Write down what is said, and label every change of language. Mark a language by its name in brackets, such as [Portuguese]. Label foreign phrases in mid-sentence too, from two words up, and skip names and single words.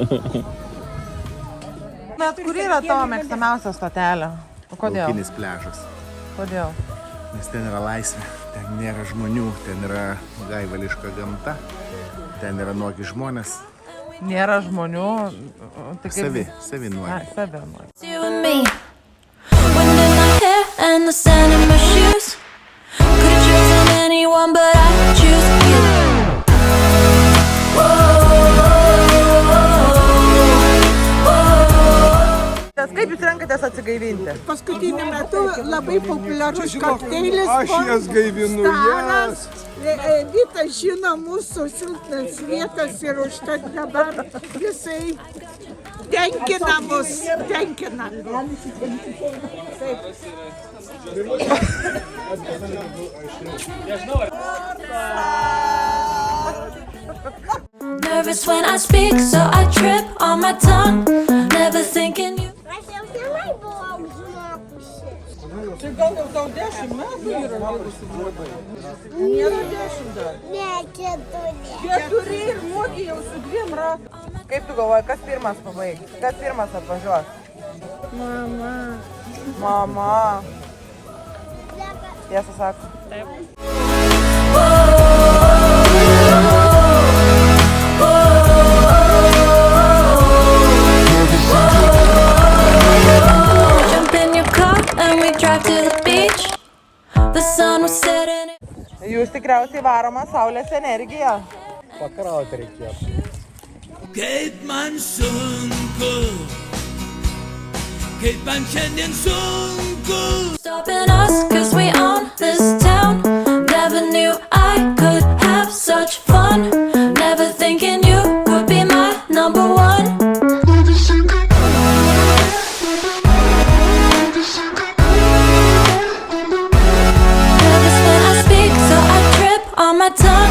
[Lithuanian] Bet kur yra tavo mėgstamiausia stotelė? O kodėl? Laukinis pliažas. Kodėl? Nes ten yra laisvė, ten nėra žmonių, ten yra gaivališka gamta, ten yra nuogi žmonės. Nėra žmonių. Tai kaip... Savi nuogi. Ai, savi nuogi. [English] You and me. Wind in my hair and the sand in my shoes. Could've chosen anyone, but I choose you. [Lithuanian] Kaip jūs renkatės atsigaivinti? Paskutiniu metu labai populiarus kokteilis. Aš jas gaivinu, jas. Vytas žino mūsų silpnas vietas ir užtat dabar visai tenkina mus, tenkina. [English] Nervous when I speak, so I trip on my tongue. Never thinking you. [Lithuanian] Aš jau senai buvau žmogusi. Tai gal jau tau 10 metų yra vyrusi blogai? Nėra 10 dar. Ne, 4. 4 ir moki jau su 2 ratais. Kaip tu galvoji, kas pirmas pabaigs? Kas pirmas atvažiuos? Mama. Mama. Tiesą sako. [English] Jump in your car and we drive to the beach. The sun was setting. [Lithuanian] Jūs tikriausiai varoma saulės energija. Pakrauti reikėtų. Kaip man sunku, kaip man šiandien sunku. [English] Stopping us, cause we own this town. Never knew I could have such fun. Never thinking you would be my number one. Nervous when I speak, so I trip on my tongue.